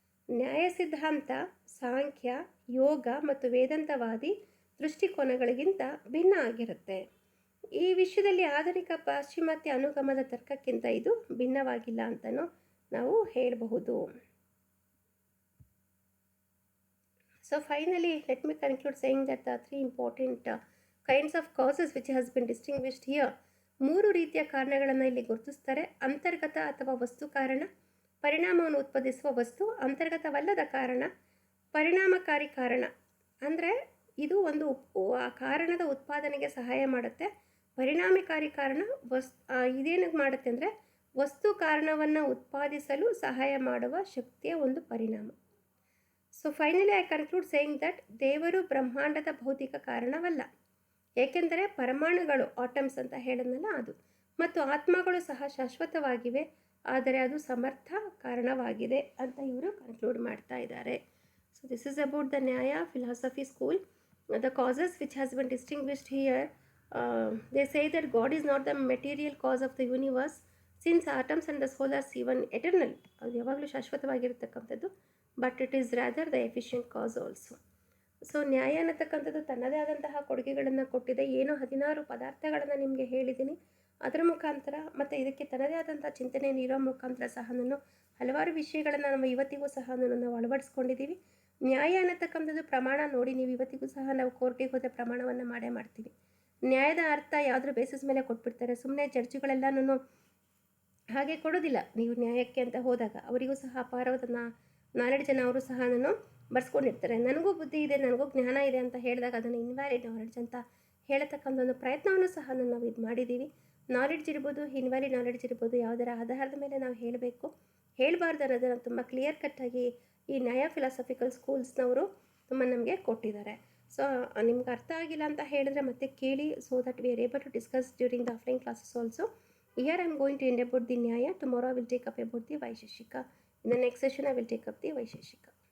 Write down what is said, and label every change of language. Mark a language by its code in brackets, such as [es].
[kn] ನ್ಯಾಯ ಸಿದ್ಧಾಂತ ಸಾಂಖ್ಯ, ಯೋಗ ಮತ್ತು ವೇದಾಂತವಾದಿ ದೃಷ್ಟಿಕೋನಗಳಿಗಿಂತ ಭಿನ್ನ ಆಗಿರುತ್ತೆ. ಈ ವಿಷಯದಲ್ಲಿ ಆಧುನಿಕ ಪಾಶ್ಚಿಮಾತ್ಯ ಅನುಗಮದ ತರ್ಕಕ್ಕಿಂತ ಇದು ಭಿನ್ನವಾಗಿಲ್ಲ ಅಂತಲೂ ನಾವು ಹೇಳಬಹುದು. [en] So finally, let me conclude saying that the 3 important kinds of causes which has been distinguished here, [kn] 3 ರೀತಿಯ ಕಾರಣಗಳನ್ನು ಇಲ್ಲಿ ಗುರುತಿಸ್ತಾರೆ. ಅಂತರ್ಗತ ಅಥವಾ ವಸ್ತು ಕಾರಣ, ಪರಿಣಾಮವನ್ನು ಉತ್ಪಾದಿಸುವ ವಸ್ತು. ಅಂತರ್ಗತವಲ್ಲದ ಕಾರಣ, ಪರಿಣಾಮಕಾರಿ ಕಾರಣ, ಅಂದರೆ ಇದು ಒಂದು ಕಾರಣದ ಉತ್ಪಾದನೆಗೆ ಸಹಾಯ ಮಾಡುತ್ತೆ. ಪರಿಣಾಮಕಾರಿ ಕಾರಣ ಇದೇನಿಗೆ ಮಾಡುತ್ತೆ ಅಂದರೆ ವಸ್ತು ಕಾರಣವನ್ನು ಉತ್ಪಾದಿಸಲು ಸಹಾಯ ಮಾಡುವ ಶಕ್ತಿಯ ಒಂದು ಪರಿಣಾಮ. [en] so finally I conclude saying that [kn] ದೇವರು ಬ್ರಹ್ಮಾಂಡದ ಭೌತಿಕ ಕಾರಣವಲ್ಲ, ಏಕೆಂದರೆ ಪರಮಾಣುಗಳು, ಆಟಮ್ಸ್ ಅಂತ ಹೇಳಿದ್ನಲ್ಲ ಅದು, ಮತ್ತು ಆತ್ಮಗಳು ಸಹ ಶಾಶ್ವತವಾಗಿವೆ, ಆದರೆ ಅದು ಸಮರ್ಥ ಕಾರಣವಾಗಿದೆ ಅಂತ ಇವರು ಕನ್ಕ್ಲೂಡ್ ಮಾಡ್ತಾ ಇದ್ದಾರೆ. [en] So this is about the Nyaya philosophy school. The causes which has been distinguished here, they say that God is not the material cause of the universe. Since atoms and the souls are even eternal, [kn] ಅದು ಯಾವಾಗಲೂ ಶಾಶ್ವತವಾಗಿರ್ತಕ್ಕಂಥದ್ದು, [en] But it is rather the efficient cause also. [kn] So ನ್ಯಾಯ ಅನ್ನತಕ್ಕಂಥದ್ದು ತನ್ನದೇ ಆದಂತಹ ಕೊಡುಗೆಗಳನ್ನು ಕೊಟ್ಟಿದೆ. ಏನೋ 16 ಪದಾರ್ಥಗಳನ್ನು ನಿಮಗೆ ಹೇಳಿದ್ದೀನಿ, ಅದರ ಮುಖಾಂತರ ಮತ್ತು ಇದಕ್ಕೆ ತನ್ನದೇ ಆದಂಥ ಚಿಂತನೆ ನೀಡೋ ಮುಖಾಂತರ ಸಹ ಹಲವಾರು ವಿಷಯಗಳನ್ನು ನಾವು ಇವತ್ತಿಗೂ ಸಹ ನಾವು ಅಳವಡಿಸ್ಕೊಂಡಿದ್ದೀವಿ. ನ್ಯಾಯ ಅನ್ನತಕ್ಕಂಥದ್ದು ಪ್ರಮಾಣ ನೋಡಿ, ನೀವು ಇವತ್ತಿಗೂ ಸಹ ನಾವು ಕೋರ್ಟಿಗೆ ಹೋದರೆ ಪ್ರಮಾಣವನ್ನು ಮಾಡೇ ಮಾಡ್ತೀವಿ. ನ್ಯಾಯದ ಅರ್ಥ ಯಾವುದ್ರ ಬೇಸಿಸ್ ಮೇಲೆ ಕೊಟ್ಬಿಡ್ತಾರೆ, ಸುಮ್ಮನೆ ಜಡ್ಜ್ಗಳೆಲ್ಲನೂ ಹಾಗೆ ಕೊಡೋದಿಲ್ಲ. ನೀವು ನ್ಯಾಯಕ್ಕೆ ಅಂತ ಹೋದಾಗ ಅವರಿಗೂ ಸಹ ಅಪಾರವಾದ ನಾಲೆಡ್ಜನ್ನು ಅವರು ಸಹ ಬರ್ಸ್ಕೊಂಡಿರ್ತಾರೆ. ನನಗೂ ಬುದ್ಧಿ ಇದೆ, ನನಗೂ ಜ್ಞಾನ ಇದೆ ಅಂತ ಹೇಳಿದಾಗ ಅದನ್ನು ಇನ್ವ್ಯಾಲಿಡ್ ನಾಲೆಡ್ಜ್ ಅಂತ ಹೇಳತಕ್ಕಂಥ ಒಂದು ಪ್ರಯತ್ನವನ್ನು ಸಹ ನಾವು ಇದು ಮಾಡಿದ್ದೀವಿ. ನಾಲೆಡ್ಜ್ ಇರ್ಬೋದು, ಇನ್ವ್ಯಾಲಿಡ್ ನಾಲೆಡ್ಜ್ ಇರ್ಬೋದು, ಯಾವುದರ ಆಧಾರದ ಮೇಲೆ ನಾವು ಹೇಳಬೇಕು ಹೇಳಬಾರ್ದು ಅನ್ನೋದನ್ನು ತುಂಬ ಕ್ಲಿಯರ್ ಕಟ್ಟಾಗಿ ಈ ನ್ಯಾಯ ಫಿಲಾಸಫಿಕಲ್ ಸ್ಕೂಲ್ಸ್ನವರು ತುಂಬ ನಮಗೆ ಕೊಟ್ಟಿದ್ದಾರೆ. [en] so [kn] ನಿಮ್ಗೆ ಅರ್ಥ ಆಗಿಲ್ಲ ಅಂತ ಹೇಳಿದ್ರೆ ಮತ್ತೆ ಕೇಳಿ, [en] So that we are able to discuss during the offline classes also. Here I am going to end about the Nyaya. Tomorrow I will take up about the Vaisheshika. In the next session I will take up the Vaisheshika.